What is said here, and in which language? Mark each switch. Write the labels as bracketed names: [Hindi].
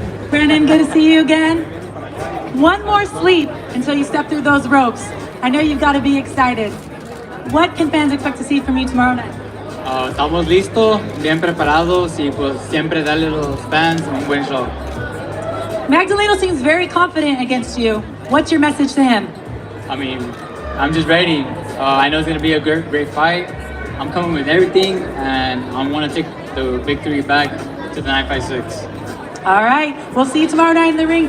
[English] Brandon, good to see you again. One more sleep until you step through those ropes. I know you've got to be excited. What can fans expect to see from you tomorrow night? [Spanish] Estamos listos, bien preparados y pues siempre darle a los fans un buen show. [English] Magdaleno seems very confident against you. What's your message to him? I mean, I'm just ready. I know it's going to be a great fight. I'm coming with everything, and I want to take the victory back to the 956. All right. We'll see you tomorrow night in the ring.